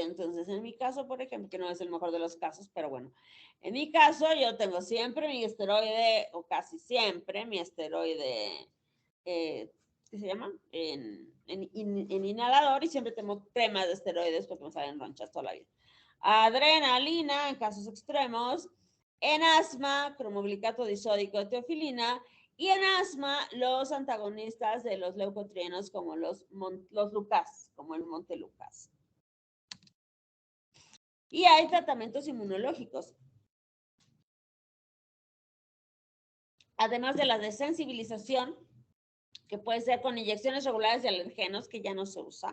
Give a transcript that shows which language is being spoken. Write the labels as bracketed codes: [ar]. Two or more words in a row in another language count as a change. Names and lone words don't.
[es] Entonces, en mi caso, por ejemplo, que no es el mejor de los casos, pero bueno, en mi caso yo tengo siempre mi esteroide, o casi siempre mi esteroide, ¿qué se llama? En inhalador, y siempre tengo cremas de esteroides porque me salen ronchas toda la vida. Adrenalina en casos extremos. En asma, cromoglicato disódico de teofilina. Y en asma, los antagonistas de los leucotrienos como los Lucas, como el Montelukast. Y hay tratamientos inmunológicos. Además de la desensibilización, que puede ser con inyecciones regulares de alergenos, que ya no se usa.